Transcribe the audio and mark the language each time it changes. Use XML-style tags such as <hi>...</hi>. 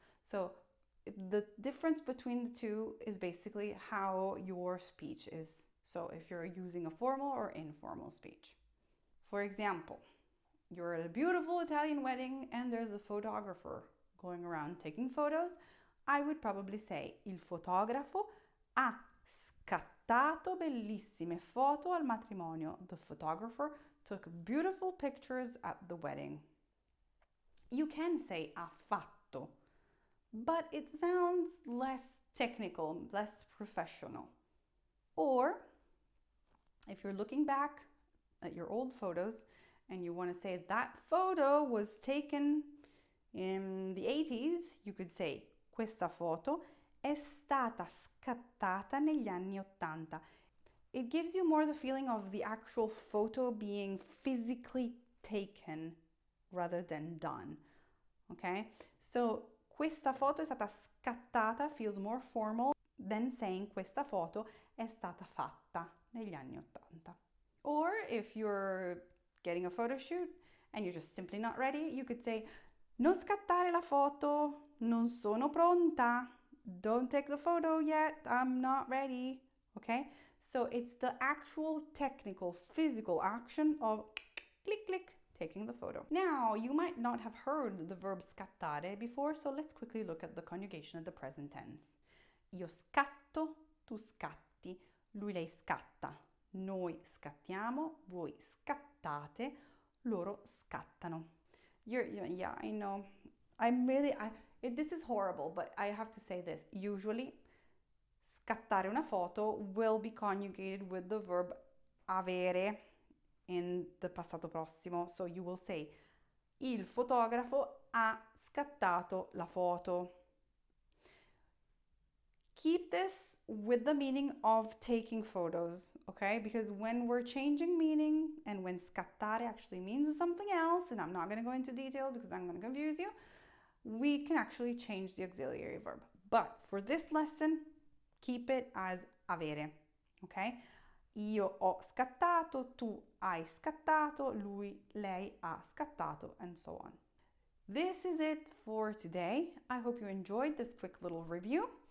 <en>So the difference between the two is basically how your speech is. So if you're using a formal or informal speech. For example, you're at a beautiful Italian wedding and there's a photographer going around taking photos. I would probably say</en> <it>il fotografo ha scattato bellissime foto al matrimonio.</it> <en>The photographer took beautiful pictures at the wedding. You can say ha fatto, but it sounds less technical, less professional. Or if you're looking back at your old photos and you want to say that photo was taken in the 80s, you could say</en> <it>questa foto è stata scattata negli anni 80.</it> <en>It gives you more the feeling of the actual photo being physically taken rather than done. Okay, so</en> <it>Questa foto è stata scattata</it> <en>feels more formal than saying</en> <it>questa foto è stata fatta negli anni 80.</it> <en>Or if you're getting a photo shoot and you're just simply not ready, you could say</en> <it>non scattare la foto, non sono pronta.</it> <en>Don't take the photo yet, I'm not ready. Okay? So it's the actual technical physical action of click click taking the photo. Now, you might not have heard the verb scattare before, so let's quickly look at the conjugation of the present tense.</en> <it>Io scatto, tu scatti, lui lei scatta, noi scattiamo, voi scattate, loro scattano.</it> <en>Yeah, I know. This is horrible, but I have to say this. Usually, scattare una foto will be conjugated with the verb avere in the passato prossimo. So you will say,</en> <it>il fotografo ha scattato la foto.</it> <en>Keep this with the meaning of taking photos, okay? Because when we're changing meaning and when scattare actually means something else, and I'm not going to go into detail because I'm going to confuse you, we can actually change the auxiliary verb. But for this lesson, keep it as avere, okay?</en> <it>Io ho scattato, tu hai scattato, lui, lei ha scattato,</it> <en>and so on. This is it for today. I hope you enjoyed this quick little review.</en>